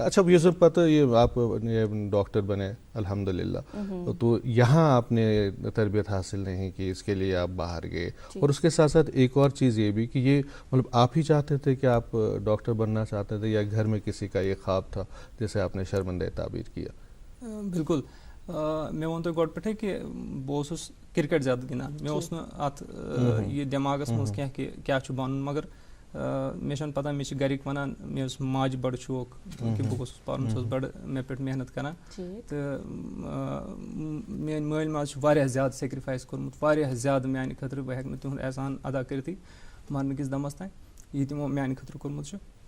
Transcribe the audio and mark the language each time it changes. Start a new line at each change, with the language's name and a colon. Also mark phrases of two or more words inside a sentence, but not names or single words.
Urdu: اچھا یہ سب پتہ یہ آپ ڈاکٹر بنے الحمدللہ تو یہاں آپ نے تربیت حاصل نہیں کی اس کے لیے آپ باہر گئے اور اس کے ساتھ ساتھ ایک اور چیز یہ بھی کہ یہ مطلب آپ ہی چاہتے تھے کہ آپ ڈاکٹر بننا چاہتے تھے یا گھر میں کسی کا یہ خواب تھا جیسے آپ نے شرمندہ تعبیر کیا؟ بالکل.
Kashmiri: مےٚ ووٚن تۄہہِ گۄڈٕ پٮ۪ٹھٕے کہِ بہٕ اوسُس کِرکٹ زیادٕ گِنٛدان. مےٚ اوس نہٕ اَتھ یہِ دٮ۪ماغَس منٛز کینٛہہ کہِ کیٛاہ چھُ بَنُن مگر مےٚ چھَنہٕ پَتہ مےٚ چھِ گَرِکۍ وَنان مےٚ اوس ماجہِ بَڑٕ شوق کہِ بہٕ گوٚژھُس پَرُن سُہ اوس بَڑٕ مےٚ پٮ۪ٹھ محنت کَران تہٕ میٛٲنۍ مٲلۍ ماجہِ چھُ واریاہ زیادٕ سیکرِفایس کوٚرمُت واریاہ زیادٕ میٛانہِ خٲطرٕ بہٕ ہٮ۪کہٕ نہٕ تِہُنٛد احسان ادا کٔرِتھٕے مرنہٕ دمس تام یہِ تِمو میٛانہِ خٲطرٕ کوٚرمُت چھُ.